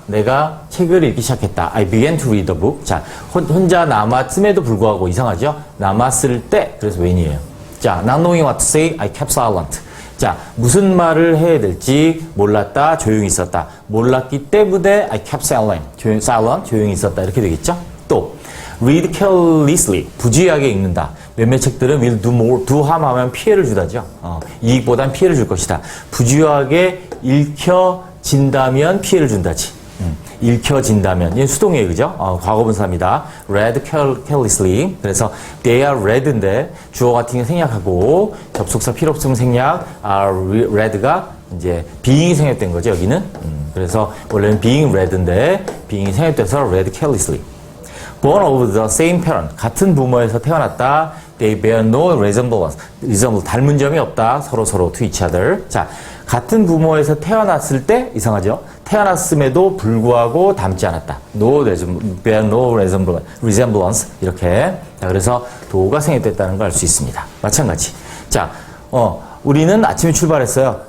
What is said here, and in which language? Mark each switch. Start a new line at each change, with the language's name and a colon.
Korean: 내가 책을 읽기 시작했다.
English: I began to read the book.
Korean: 자, 혼자 남았음에도 불구하고 이상하죠? 남았을 때, 그래서 when이에요.
English: 자, not knowing what to say, I kept silent.
Korean: 자, 무슨 말을 해야 될지 몰랐다. 조용히 있었다. 몰랐기 때문에
English: I kept silent.
Korean: 조용히 있었다. 이렇게 되겠죠? 또, read carelessly. 부주의하게 읽는다. 몇몇 책들은 will do harm 하면 피해를 주다죠. 이익보단 피해를 줄 것이다. 부주의하게 읽혀진다면 피해를 준다지. 읽혀진다면. 이게 수동이에요. 그죠? 과거분사입니다. read carelessly. 그래서 they are read인데 주어 같은 게 생략하고 접속사 필요 없으면 생략. read가 이제 being이 생략된 거죠. 여기는. 그래서 원래는 being read인데 being이 생략돼서 read carelessly.
English: born of the same parent.
Korean: 같은 부모에서 태어났다.
English: They bear no resemblance.
Korean: 닮은 점이 없다.
English: 서로 to each other.
Korean: 자, 같은 부모에서 태어났을 때 이상하죠? 태어났음에도 불구하고 닮지 않았다.
English: bear no resemblance. 이렇게.
Korean: 자, 그래서 도가 생략됐다는 걸 알 수 있습니다. 마찬가지. 자, 우리는 아침에 출발했어요.